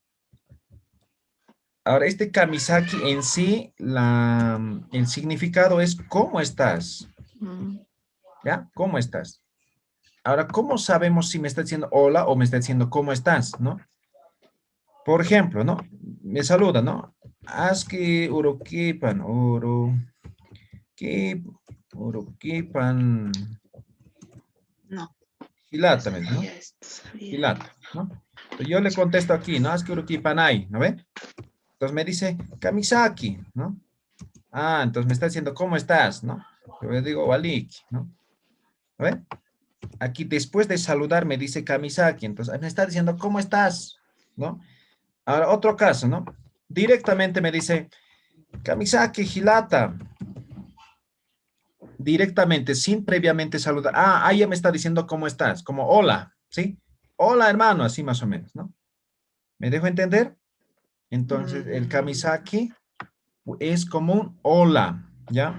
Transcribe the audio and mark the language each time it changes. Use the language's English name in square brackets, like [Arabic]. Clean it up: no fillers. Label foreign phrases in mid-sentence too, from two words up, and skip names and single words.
[Spanish] Ahora, este kamisaki en sí, el significado es ¿cómo estás? ¿Ya? ¿Cómo estás? Ahora, ¿cómo sabemos si me está diciendo hola o me está diciendo cómo estás? ¿No? Por ejemplo, ¿no? Me saluda, ¿no? [Aymara] Aski urukipan, urukipan. [Spanish] No. [Aymara] Hilata, ¿no? Hilata, [Spanish] ¿no? Entonces yo le contesto aquí, ¿no? [Aymara] Aski urukipanay, [Spanish] ¿no ve? Entonces me dice, kamisaki, ¿no? Ah, entonces me está diciendo, ¿cómo estás? ¿No? Yo le digo, waliki, ¿no? ¿No ve? Aquí después de saludar me dice kamisaki, entonces me está diciendo, ¿cómo estás? ¿No? Ahora, otro caso, ¿no? Directamente me dice, [Aymara] kamisaki hilata. [Spanish] Directamente, sin previamente saludar. Ah, ahí ya me está diciendo cómo estás, como hola, ¿sí? Hola, hermano, así más o menos, ¿no? ¿Me dejo entender? Entonces, el kamisaki es como un hola, ¿ya?